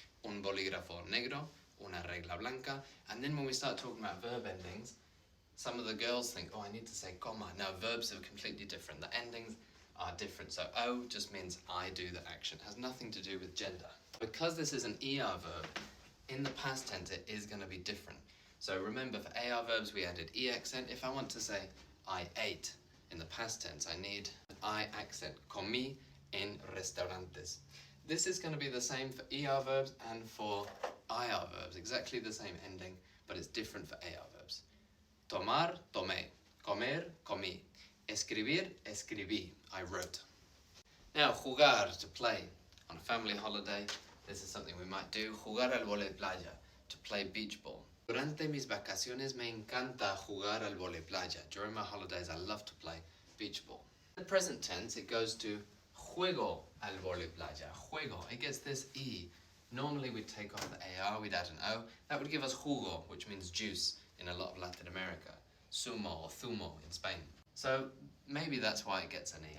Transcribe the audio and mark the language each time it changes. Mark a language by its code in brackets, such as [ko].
[es] Un bolígrafo negro, una regla blanca. [en] And then when we start talking about verb endings, some of the girls think, oh, I need to say comma. Now, verbs are completely different. The endings are different. So O just means I do the action. It has nothing to do with gender. Because this is an ER verb, in the past tense, it is going to be different. So remember, for AR verbs, we added E accent. If I want to say, I ate, in the past tense, I need an I accent. [es] Comí en restaurantes. [en] This is going to be the same for ER verbs and for IR verbs. Exactly the same ending, but it's different for AR verbs. [es] Tomar, tomé. Comer, comí. Escribir, escribí. I wrote. [en] Now, jugar, to play. On a family holiday, this is something we might do. [es] Jugar al vóley playa, [en] to play beach ball. [es] Durante mis vacaciones me encanta jugar al vóley playa. [en] During my holidays, I love to play beach ball. In the present tense, it goes to [es] juego al vóley playa. [en] Juego, it gets this E. Normally we'd take off the AR, we'd add an O. That would give us jugo, which means juice in a lot of Latin America. Sumo or zumo in Spain. So maybe that's why it gets an E.